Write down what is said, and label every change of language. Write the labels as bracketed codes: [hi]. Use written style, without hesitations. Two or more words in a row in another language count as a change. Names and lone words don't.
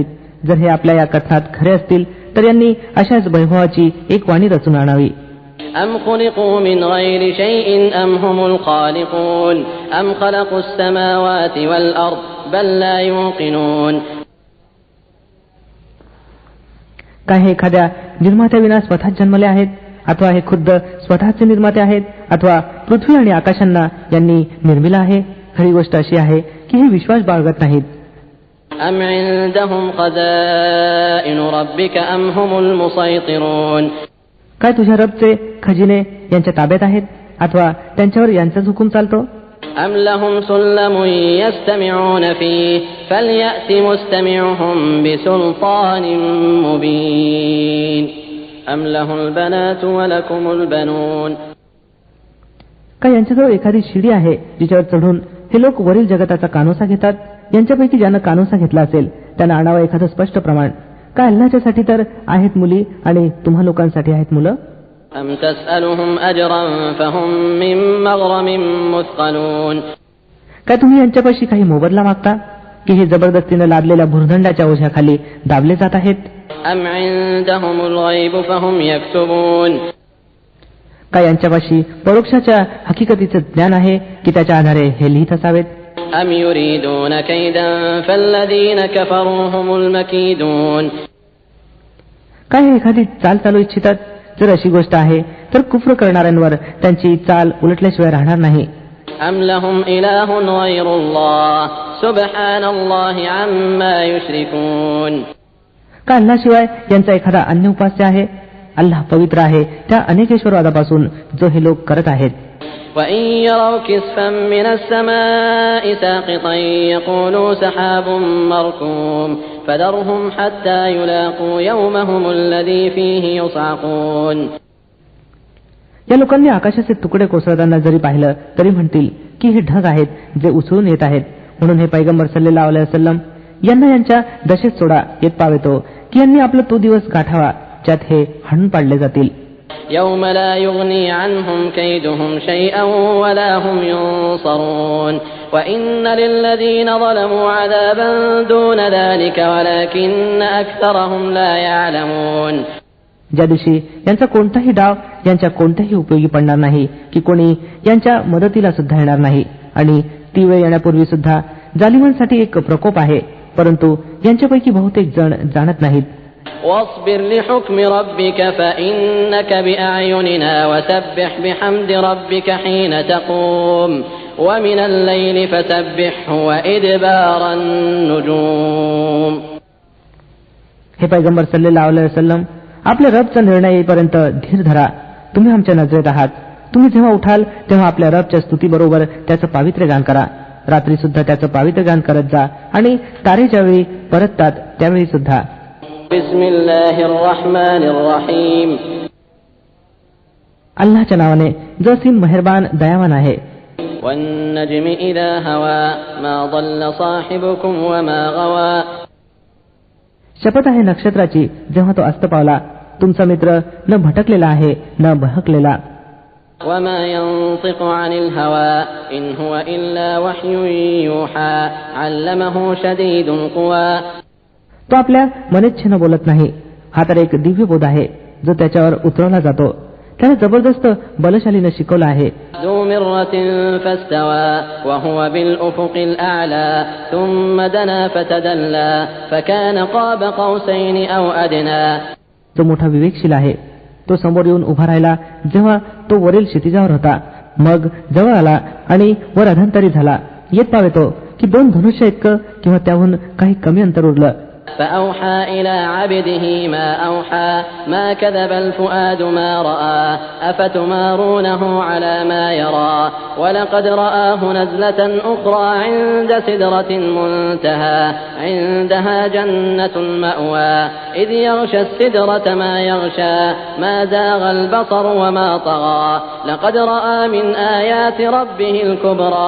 [mr] जर हे आपल्या या कथनात खरे असतील तर यांनी अशाच वैभवाची एक वाणी रचून आणावी. [ar] أم خلقوا من غير شيء أم هم الخالقون أم خلقوا السماوات والأرض بل لا يوقنون. [mr] काय हे एखाद्या निर्मात्याविना स्वतःच जन्मले आहेत, अथवा हे खुद्द स्वतःचे निर्माते आहेत, अथवा पृथ्वी आणि आकाशांना यांनी निर्मिला आहे? खरी गोष्ट अशी आहे की हे विश्वास बाळगत नाहीत. [ar] أم عندهم خزائن ربك أم هم المسيطرون. [mr] काय तुझ्या रबचे खजिने यांच्या ताब्यात आहेत, अथवा त्यांच्यावर यांचाच हुकूम चालतो? [ar] أم لهم سلم يستمعون فيه فليأت مستمعهم بسلطان مبين أم له البنات ولكم البنون. [mr] काय यांच्याजवळ एखादी शिडी आहे जिच्यावर चढून हे लोक वरील जगताचा कानोसा घेतात? यांच्यापैकी ज्यानं कानोसा घेतला असेल त्यांना आणावं एखादं स्पष्ट प्रमाण. काय अल्लाहच्यासाठी तर आहेत मुली आणि तुम्हा लोकांसाठी आहेत मुलं? [ar] أم تسألهم أجرا فهم من مغرم مثقلون. [mr] काय तुम्ही यांच्यापाशी काही मोबदला मागता की हे जबरदस्तीनं लादलेल्या भुर्दंडाच्या ओझ्याखाली दाबले जात आहेत? [ar] أم عندهم الغيب فهم يكتبون. [mr] काय यांच्यापाशी परोक्षाच्या हकीकतीचं ज्ञान आहे की त्याच्या आधारे हे लिहित असावेत? [ar] أم يريدون كيدا فالذين كفروا هم المكيدون. [mr] काय हे एखादी चाल चालू इच्छितात? जर अशी गोष्ट आहे तर कुफ्र करणाऱ्यांवर त्यांची चाल उलटल्याशिवाय राहणार नाही. [ar] أم لهم إله غير الله سبحان الله عما يشركون. [mr] का अल्लाशिवाय यांचा एखादा अन्य उपास्य आहे? अल्लाह पवित्र आहे त्या अनेकेश्वरवादापासून जो हे लोक करत आहेत. [ar] وإن يروا كسفا من السماء ساقطا يقولوا سحاب مركوم فذرهم حتى يلاقوا يومهم الذي فيه يصعقون. [mr] या लोकांनी आकाशाचे तुकडे कोसळताना जरी पाहिलं तरी म्हणतील की हे ढग आहेत जे उसळून येत आहेत. म्हणून हे पैगंबर [ar] صلى الله عليه وسلم [mr] यांना यांच्या दशेत सोडा, येत पावेतो की यांनी आपला तो दिवस गाठावा ज्यात हे हाणून पाडले जातील. [ar] يوم لا يغني عنهم كيدهم شيئا ولا هم ينصرون وإن للذين ظلموا عذابا دون ذلك ولكن أكثرهم لا يعلمون. [mr] ज्या दिवशी यांचा कोणताही डाव यांच्या कोणत्याही उपयोगी पडणार नाही की कोणी यांच्या मदतीला सुद्धा येणार नाही, आणि ती वेळ येण्यापूर्वी सुद्धा जालिमांसाठी एक प्रकोप आहे, परंतु यांच्यापैकी बहुतेक जण जाणत नाहीत. [ar] واصبر لحكم ربك فإنك بأعيننا وسبح بحمد ربك حين تقوم ومن الليل فسبحه وإدبار النجوم. [mr] हे पैगंबर [ar] صلى الله عليه وسلم, [mr] आपल्या रबचा निर्णय येईपर्यंत धीर धरा. तुम्ही आमच्या नजरेत आहात. तुम्ही जेव्हा उठाल तेव्हा आपल्या रबच्या स्तुतीबरोबर त्याचं पावित्र्य गान करा. रात्री सुद्धा त्याचं पावित्र्य गान करत जा, आणि तारे ज्यावेळी परततात त्यावेळी सुद्धा. [ar] بسم الله الرحمن الرحيم. [mr] अल्लाहच्या नावाने जो असीम मेहरबान दयावान आहे. [ar] والنجم إذا هوى ما ضل صاحبكم وما غوى. [mr] शपथ आहे नक्षत्राची, जेव्हा तो अस्त पावला तुमचा मित्र न भटकलेला आहे न बहकलेला. [ar] وما ينطق عن الهوى إن هو إلا وحي يوحى علمه شديد القوى. [mr] तो आपल्या मनेच्छेनं बोलत नाही. हा तर एक दिव्य बोध आहे जो त्याच्यावर उतरवला जातो. त्याला जबरदस्त बलशालीने शिकवलं आहे. [ar] ذو مرة فاستوى وهو بالأفق الأعلى ثم دنا فتدلى فكان قاب قوسين أو أدنى. [mr] जो मोठा विवेकशील आहे तो समोर येऊन उभा राहिला जेव्हा तो वरील क्षितिजावर होता, मग जवळ आला आणि वर अधांतरी झाला. येत पावे तो की 2 धनुष्य इतकं किंवा त्याहून काही कमी अंतर उरलं. [ar] فأوحى إلى عبده ما أوحى ما كذب الفؤاد ما رأى أفتمارونه على ما يرى ولقد رآه نزلة أخرى عند سدرة المنتهى عندها جنة المأوى إذ يغشى السدرة ما يغشى ما زاغ البصر وما طغى لقد رأى من آيات ربه الكبرى.